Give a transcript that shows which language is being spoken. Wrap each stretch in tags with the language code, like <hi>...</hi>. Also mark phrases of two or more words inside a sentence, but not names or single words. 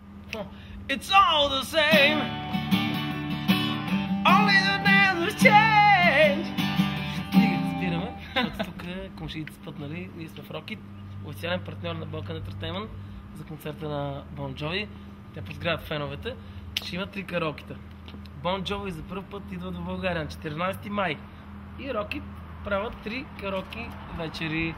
<en>It's all the same. Only the names will change.</en> <bg>Стига, спираме, защото тук комшиите спът, нали? Ние сме в Рокит, официален партньор на Balkan Entertainment за концерта на Бон Джови. Те подгряват феновете. Ще има 3 караокета. Бон Джови за първ път идва до България на 14 май. И Рокит правят 3 караоки вечери.</bg>